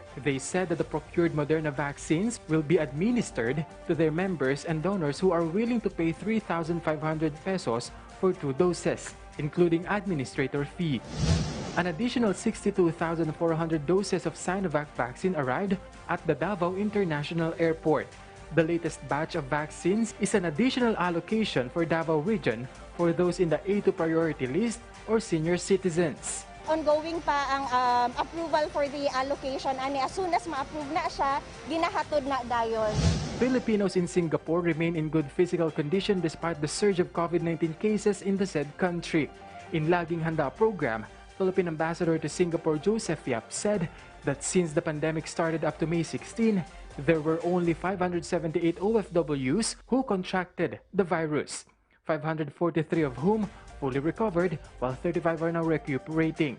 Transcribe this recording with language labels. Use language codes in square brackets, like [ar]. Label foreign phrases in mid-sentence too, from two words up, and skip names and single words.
[en] They said that the procured Moderna vaccines will be administered to their members and donors who are willing to pay 3,500 pesos for 2 doses, including administrator fee. An additional 62,400 doses of Sinovac vaccine arrived at the Davao International Airport. The latest batch of vaccines is an additional allocation for Davao region for those in the A2 priority list or senior citizens. [ceb] Ongoing pa ang [en] approval for the allocation [ceb] ani [en] as soon as [ceb] ma-approve na siya, ginahatod na dayon. [en] Filipinos in Singapore remain in good physical condition despite the surge of COVID-19 cases in the said country. In Laging Handa program, Philippine Ambassador to Singapore Joseph Yap said that since the pandemic started up to May 16, there were only 578 OFWs who contracted the virus, 543 of whom fully recovered, while 35 are now recuperating.